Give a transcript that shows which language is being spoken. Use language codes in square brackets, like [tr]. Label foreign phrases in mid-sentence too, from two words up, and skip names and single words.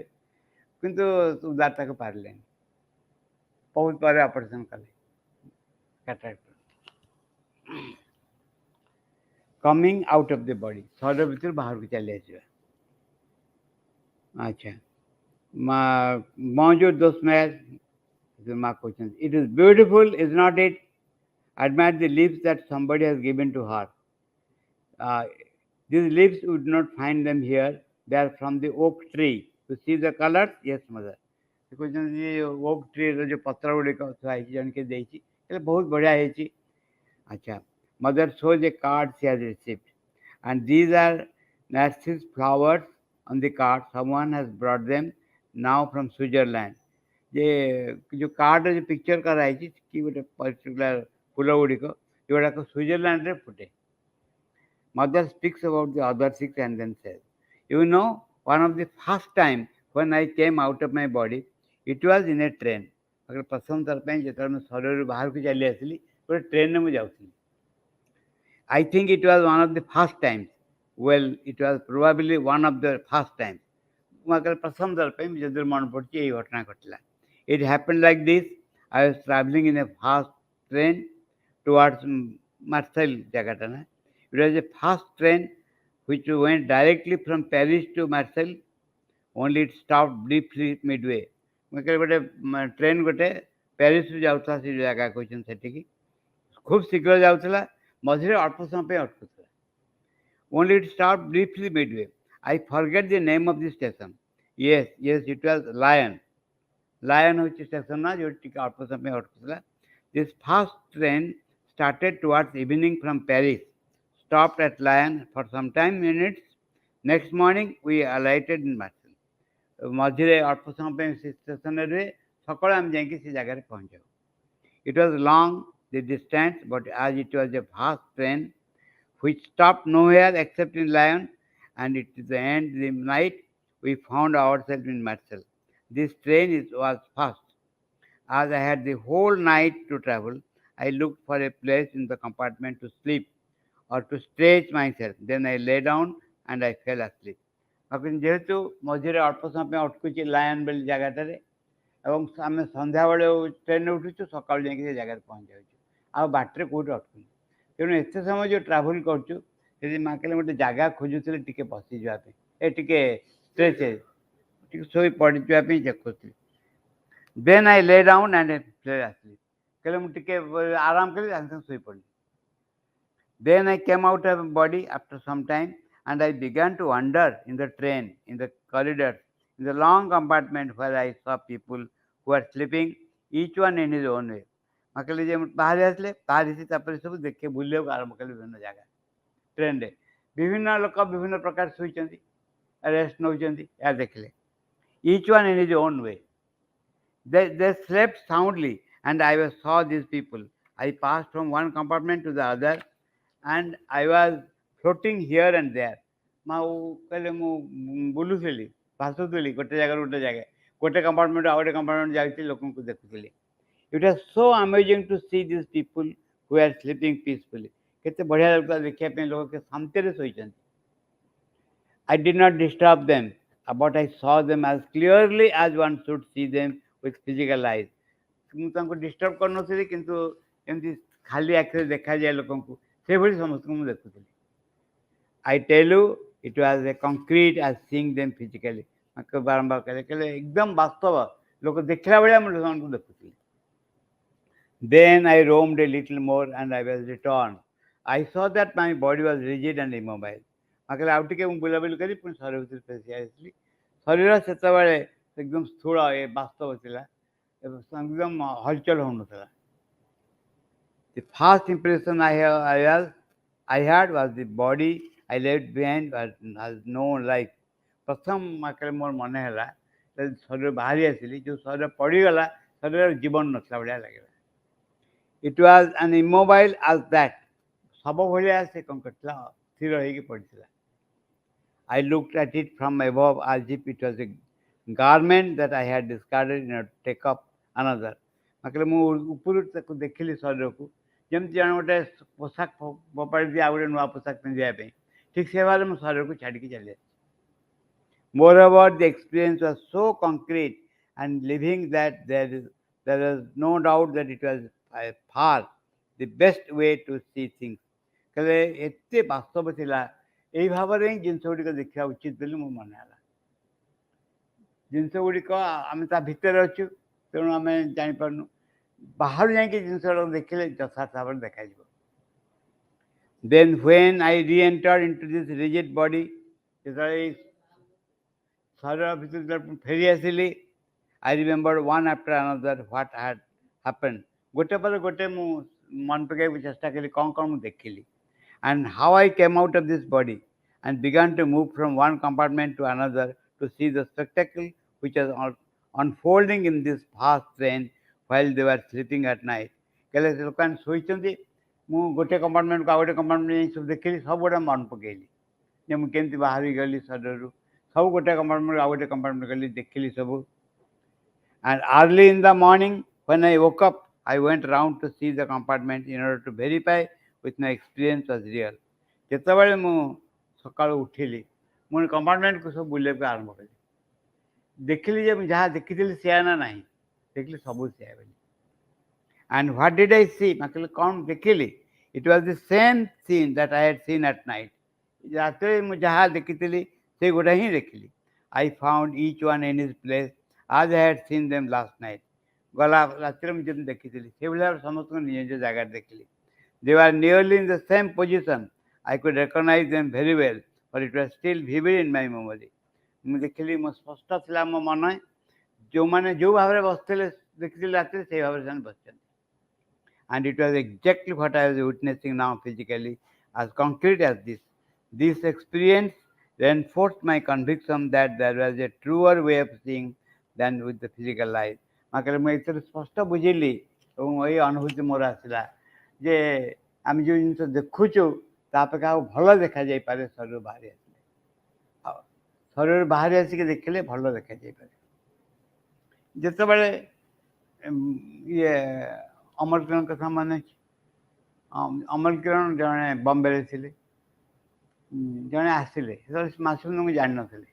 [or] କିନ୍ତୁ ଉଦାର ତାକୁ ପାରିଲେନି। ବହୁତ ପରେ ଅପରେସନ୍ କଲେ କାଟ୍ରାକ୍ଟ। [en] coming out of the body, [or] ଶରୀର ଭିତରୁ ବାହାରକୁ ଚାଲି ଆସିବା। ଆଚ୍ଛା, ମା ମଞ୍ଜୁର ଦୋଷ ମା କହୁଛନ୍ତି, [en] it is beautiful is not it, admire the leaves that somebody has given to her. These leaves would not find them here, they are from the oak tree. To see the colors, yes mother. [or] ସେ କହୁଛନ୍ତି [en] oak tree [or] ଯେଉଁ ପତ୍ର ଗୁଡ଼ିକ ଥୁଆ ହେଇଛି, ଜଣକେ ଦେଇଛି, ହେଲେ ବହୁତ ବଢ଼ିଆ ହେଇଛି। [en] ଆଚ୍ଛା, ମଦର shows a card she has received and these are narcissus flowers on the card, someone has brought them now from Switzerland. [or] ଯେ ଯେଉଁ କାର୍ଡ଼ରେ ଯେଉଁ ପିକ୍ଚର କରାହେଇଛି କି ଗୋଟେ ପର୍ଟିକୁଲାର ଫୁଲ ଗୁଡ଼ିକ ଯେଉଁଗୁଡ଼ାକ ସୁଇଜରଲ୍ୟାଣ୍ଡରେ ଫୁଟେ। [en] Mother speaks about the other six and then says, you know one of the first time when I came out of my body, it was in a train. [or] ପ୍ରଥମ ଥର ପାଇଁ ଯେତେବେଳେ ମୁଁ ଶରୀରରୁ ବାହାରକୁ ଚାଲି ଆସିଲି, ଗୋଟେ ଟ୍ରେନରେ ମୁଁ ଯାଉଥିଲି। [en] I think it was one of the first times. Well, it was probably one of the first times. ମୁଁ ପ୍ରଥମ ଥର ପାଇଁ ଯଦି ମନେ ପଡ଼ୁଛି ଏଇ ଘଟଣା ଘଟିଲା। It happened like this. I was traveling in a fast train towards Marseille, [or] ଜାଗାଟା ନା। [en] It was a fast train which went directly from Paris to Marseille. Only it stopped briefly midway. [or] ମୁଁ କହିଲି ଗୋଟେ ଟ୍ରେନ୍ ଗୋଟେ ପ୍ୟାରିସରୁ ଯାଉଥିଲା, ସେ ଜାଗା କହିଛନ୍ତି ସେଠିକି, ଖୁବ୍ ଶୀଘ୍ର ଯାଉଥିଲା, ମଝିରେ ଅଳ୍ପ ସମୟ ପାଇଁ ଅଟକୁଥିଲା। [en] Only it stopped briefly midway. I forget the name of the station. Yes, it was Lion. [or] Lion ହେଉଛି ଷ୍ଟେସନ ନା, ଯେଉଁଠି ଟିକେ ଅଳ୍ପ ସମୟ ପାଇଁ ଅଟକୁଥିଲା। [en] This fast train started towards evening from Paris, stopped at Lion for some time minutes. Next morning we alighted in Marseille. [or] ମଝିରେ ଅଳ୍ପ ସମୟ ପାଇଁ ସେ ଷ୍ଟେସନରେ ରୁହେ, ସକାଳୁ ଆମେ ଯାଇକି ସେ ଜାଗାରେ ପହଞ୍ଚାଉ। [en] It was long the distance, but as it was a fast train which stopped nowhere except in Lyon, and it is the end of the night we found ourselves in Marseille. This train was fast. As I had the whole night to travel, I looked for a place in the compartment to sleep. or to stretch myself. Then I lay down and I fell asleep. [or] ଯେହେତୁ ମଝିରେ ଅଳ୍ପ ସମୟ ପାଇଁ ଅଟକୁଛି ଲାୟନ ବୋଲି ଜାଗାଟାରେ ଏବଂ ଆମେ ସନ୍ଧ୍ୟାବେଳେ ଟ୍ରେନରେ ଉଠୁଛୁ ସକାଳୁ ଯାଇକି ସେ ଜାଗାରେ ପହଞ୍ଚି ଯାଉଛୁ ଆଉ ବାଟରେ କେଉଁଠି ଅଟକୁନି ତେଣୁ ଏତେ ସମୟ ଯେଉଁ ଟ୍ରାଭେଲ୍ କରୁଛୁ ଯଦି ମା କହିଲେ ଗୋଟେ ଜାଗା ଖୋଜୁଥିଲେ ଟିକେ ବସିଯିବା ପାଇଁ ଟିକେ ଷ୍ଟ୍ରେଚ୍ ଟିକେ ଶୋଇ ପଡ଼ିଯିବା ପାଇଁ ଦେଖୁଥିଲି [en] then I lay down and [or] ଆସିଲି କହିଲେ ମୁଁ ଟିକେ ଆରାମ କଲି ସାଙ୍ଗେ ସାଙ୍ଗେ ଶୋଇପଡ଼ିଲି [en] then I came out of my body after some time and I began to wander in the train, in the corridors, in the long compartment where I saw people who were sleeping, each one in his own way. [or] କହିଲେ ଯେ ବାହାରି ଆସିଲେ ବାହାରି ତାପରେ ସବୁ ଦେଖେ ବୁଲିବାକୁ ଆରମ୍ଭ କଲେ ବିଭିନ୍ନ ଜାଗା ଟ୍ରେନରେ ବିଭିନ୍ନ ଲୋକ ବିଭିନ୍ନ ପ୍ରକାର ଶୋଇଛନ୍ତି ରେଷ୍ଟ ନେଉଛନ୍ତି ଏହା ଦେଖିଲେ [en] each one in his own way. They slept soundly and I saw these people. I passed from one compartment to the other and I was floating here and there. [or] କହିଲେ ମୁଁ ବୁଲୁଥିଲି ଭାସୁଥିଲି ଗୋଟେ ଜାଗାରୁ ଗୋଟେ ଜାଗା ଗୋଟେ କମ୍ପାର୍ଟମେଣ୍ଟ ଆଉ ଗୋଟେ କମ୍ପାର୍ଟମେଣ୍ଟ ଯାଇଥିଲି ଲୋକଙ୍କୁ ଦେଖୁଥିଲି [en] It was so amazing to see these people who are sleeping peacefully. [or] କେତେ ବଢ଼ିଆ ଲାଗୁଥିଲା ଦେଖିବା ପାଇଁ ଲୋକ କେତେ ଶାନ୍ତିରେ ଶୋଇଛନ୍ତି [en] I did not disturb them, but I saw them as clearly as one should see them with physical eyes. [or] ମୁଁ ତାଙ୍କୁ ଡିଷ୍ଟର୍ବ କରିନଥିଲି କିନ୍ତୁ ଏମିତି ଖାଲି ଆଖିରେ ଦେଖାଯାଏ ଲୋକଙ୍କୁ ସେଭଳି ସମସ୍ତଙ୍କୁ ମୁଁ ଦେଖୁଥିଲି [en] I tell you, it was as concrete as seeing them physically. [or] ବାରମ୍ବାର କହିଲେ ଏକଦମ ବାସ୍ତବ ଲୋକ ଦେଖିଲା ଭଳିଆ ମୁଁ ସେମାନଙ୍କୁ ଦେଖୁଥିଲି [en] Then I roamed a little more and I was returned. I saw that my body was rigid and immobile. [or] କହିଲେ ଆଉ ଟିକେ ମୁଁ ବୁଲାବୁଲି କରି ପୁଣି ଶରୀର ଭିତରେ ଫେସି ଆସିଲି ଶରୀର ସେତେବେଳେ ଏକଦମ ସ୍ଥୂଳ ବାସ୍ତବ ଥିଲା ଏକଦମ ହଲଚଲ ହେଉନଥିଲା [en] The first impression I had was the body I left behind has no life. [or] ପ୍ରଥମ କହିଲେ ମୋର ମନେ ହେଲା ଶରୀର ବାହାରି ଆସିଲି ଯେଉଁ ଶରୀର ପଡ଼ିଗଲା ଶରୀରର ଜୀବନ ନଥିଲା ଭଳିଆ ଲାଗିଲା [en] It was an immobile as that. [or] ଶବ ଭଳିଆ ସେ କ'ଣ କରିଥିଲା ସ୍ଥିର ହେଇକି ପଡ଼ିଥିଲା [en] I looked at it from above as if it was a garment that I had discarded in order to take up another. [or] କହିଲେ ମୁଁ ଉପରୁ ତାକୁ ଦେଖିଲି ଶରୀରକୁ ଯେମିତି ଜଣେ ଗୋଟେ ପୋଷାକ ଫୋପାଡ଼ି ଦିଏ ଆଉ ଗୋଟେ ନୂଆ ପୋଷାକ ପିନ୍ଧିବା ପାଇଁ ଠିକ୍ ସେ ଭାବରେ ମୁଁ ଶରୀରକୁ ଛାଡ଼ିକି ଚାଲି ଆସିଛି [en] Moreover, the experience was so concrete and living that there was no doubt that it was by far the best way to see things. [or] କହିଲେ ଏତେ ବାସ୍ତବ ଥିଲା ଏଇ ଭାବରେ ହିଁ ଜିନିଷ ଗୁଡ଼ିକ ଦେଖିବା ଉଚିତ ବୋଲି ମୋ ମନେ ହେଲା ଜିନିଷ ଗୁଡ଼ିକ ଆମେ ତା ଭିତରେ ଅଛୁ ତେଣୁ ଆମେ ଜାଣିପାରୁନୁ ବାହାରୁ ଯାଇକି ଜିନିଷ ଗୁଡ଼ାକ ଦେଖିଲେ ଯଥାର୍ଥ ଭାବରେ ଦେଖାଯିବ [en] Then when I re-entered into this rigid body, [or] ଯେତେବେଳେ ଶରୀର ଭିତରୁ ଫେରି ଆସିଲି [en] I remembered one after another what had happened. [or] ଗୋଟେ ପରେ ଗୋଟେ ମୁଁ ମନେ ପକାଇବାକୁ ଚେଷ୍ଟା କଲି କ'ଣ କ'ଣ ମୁଁ ଦେଖିଲି [en] and how I came out of this body and began to move from one compartment to another to see the spectacle which was unfolding in this vast train while they were sleeping at night. [or] କହିଲେ ଲୋକମାନେ ଶୋଇଛନ୍ତି ମୁଁ ଗୋଟେ କମ୍ପାର୍ଟମେଣ୍ଟକୁ ଆଉ ଗୋଟେ କମ୍ପାର୍ଟମେଣ୍ଟ ଯାଇ ସବୁ ଦେଖିଲି ସବୁ ଗୁଡ଼ା ମନେ ପକାଇଲି ଯେ ମୁଁ କେମିତି ବାହାରି ଗଲି ଶରୀରରୁ ସବୁ ଗୋଟେ କମ୍ପାର୍ଟମେଣ୍ଟକୁ ଆଉ ଗୋଟେ କମ୍ପାର୍ଟମେଣ୍ଟ ଗଲି ଦେଖିଲି ସବୁ [en] And early in the morning when I woke up I went round to see the compartment in order to verify with my experience was real. [or] ଯେତେବେଳେ ମୁଁ ସକାଳୁ ଉଠିଲି ମୁଁ କମ୍ପାର୍ଟମେଣ୍ଟକୁ ସବୁ ବୁଲିବାକୁ ଆରମ୍ଭ କଲି ଦେଖିଲି ଯେ ମୁଁ ଯାହା ଦେଖିଥିଲି ସେୟା ନା ନାହିଁ ଦେଖିଲି ସବୁ ସେୟା ବୋଲି [en] And what did I see? [or] କହିଲେ କ'ଣ ଦେଖିଲି [en] It was the same scene that I had seen at night. [or] ରାତିରେ ମୁଁ ଯାହା ଦେଖିଥିଲି ସେଗୁଡ଼ା ହିଁ ଦେଖିଲି [en] I found each one in his place as I had seen them last night. [or] ଗଲା ରାତିରେ ମୁଁ ଯେମିତି ଦେଖିଥିଲି ସେଭଳି ଭାବରେ ସମସ୍ତଙ୍କୁ ନିଜ ନିଜ ଜାଗାରେ ଦେଖିଲି [en] They were nearly in the same position. I could recognize them very well, but it was still vivid in my memory. [or] ମୁଁ ଦେଖିଲି ମୋ ସ୍ପଷ୍ଟ ଥିଲା ମୋ ମନେ ଯେଉଁମାନେ ଯେଉଁ ଭାବରେ ବସିଥିଲେ ଦେଖିଥିଲି ରାତିରେ ସେଇ ଭାବରେ ସେମାନେ ବସିଛନ୍ତି [en] And it was exactly what I was witnessing now physically, as concrete as this. This experience reinforced my conviction that there was a truer way of seeing than with the physical eyes. [or] କହିଲେ ମୁଁ ଏଥିରେ ସ୍ପଷ୍ଟ ବୁଝିଲି ଏବଂ ଏଇ ଅନୁଭୂତି ମୋର ଆସିଲା ଯେ ଆମେ ଯେଉଁ ଜିନିଷ ଦେଖୁଛୁ ତା ଅପେକ୍ଷା ଆଉ ଭଲ ଦେଖାଯାଇପାରେ ଶରୀର ବାହାରି ଆସିଲେ ଆଉ ଶରୀର ବାହାରି ଆସିକି ଦେଖିଲେ ଭଲ ଦେଖାଯାଇପାରେ ଯେତେବେଳେ ଇଏ ଅମରକଙ୍କ କଥା ମନେ ଅଛି ଅମଲ କିରଣ ଜଣେ ବମ୍ବେରେ ଥିଲେ, ଜଣେ ଆସିଲେ ସେତେବେଳେ ମାସକୁ ମୁଁ ଜାଣିନଥିଲି।